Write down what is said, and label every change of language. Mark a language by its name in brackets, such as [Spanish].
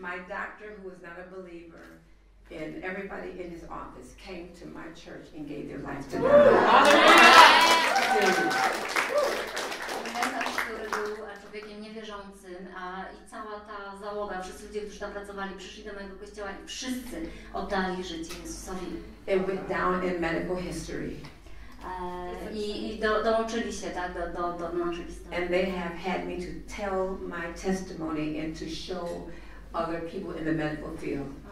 [English] My doctor, who was not a believer, and everybody in his office came to my church and gave their life to God. [Polish] Lekarz, który był człowiekiem niewierzącym, i cała ta załoga, wszyscy ludzie, którzy tam pracowali, przyszli do mojego kościoła i wszyscy oddali życie Jezusowi. [English] It went down in medical history. [Polish] I dołączyli się tak, do naszej historii. [English] And they have had me to tell my testimony and to show other people in the medical field.